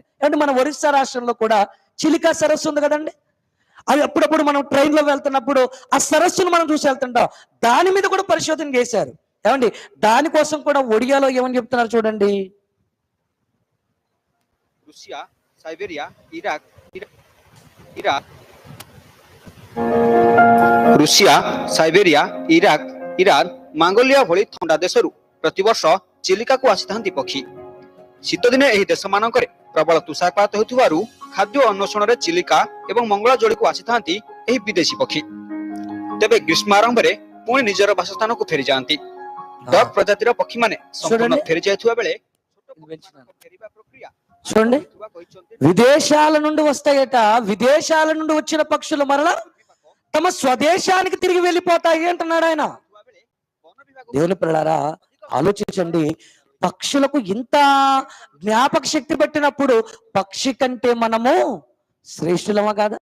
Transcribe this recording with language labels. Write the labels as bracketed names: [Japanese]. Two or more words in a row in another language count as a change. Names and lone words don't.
[Telugu] అంటే మన ఒరిస్సా రాష్ట్రంలో కూడా చిలికా సరస్సు ఉంది కదండి. అది అప్పుడప్పుడు మనం ట్రైన్లో వెళ్తున్నప్పుడు ఆ సరస్సును మనం చూసి వెళ్తుంటాం. దాని మీద కూడా పరిశోధన చేశారు. ఏమండి, దానికోసం కూడా ఒడియాలో ఏమని చెప్తున్నారు చూడండి. [Odia] రుషియా, సైబీరియా, ଇରାକ, ଇରାନ, ମାଙ୍ଗୋଲିଆ ଭଳି ଥଣ୍ଡା ଦେଶରୁ ପ୍ରତିବର୍ଷ ଚିଲିକାକୁ ଆସିଥାନ୍ତି ପକ୍ଷୀ। ଶୀତଦିନେ ଏହି ଦେଶମାନଙ୍କରେ ପ୍ରବଳ ତୁଷାରପାତ ହେଉଥିବାରୁ ଖାଦ୍ୟ ଅନ୍ୱେଷଣରେ ଚିଲିକା ଏବଂ ମଙ୍ଗଳାଯୋଡ଼ିକୁ ଆସିଥାନ୍ତି ଏହି ବିଦେଶୀ ପକ୍ଷୀ। ତେବେ ଗ୍ରୀଷ୍ମ ଆରମ୍ଭରେ ପୁଣି ନିଜର ବାସସ୍ଥାନକୁ ଫେରିଯାଆନ୍ତି। ଡକ୍ ପ୍ରଜାତିର ପକ୍ଷୀମାନେ ସମ୍ପୂର୍ଣ୍ଣ ଫେରି ଯାଇଥିବା ବେଳେ ଫେରିବା ପ୍ରକ୍ରିୟା [Telugu] చూడండి, విదేశాల నుండి వస్తాయట. విదేశాల నుండి వచ్చిన పక్షులు మరలా తమ స్వదేశానికి తిరిగి వెళ్ళిపోతాయి అంటున్నాడు ఆయన. దేవుని పిల్లలారా, ఆలోచించండి. పక్షులకు ఇంత జ్ఞాపక శక్తి పెట్టినప్పుడు పక్షి కంటే మనము శ్రేష్ఠులమా కాదా?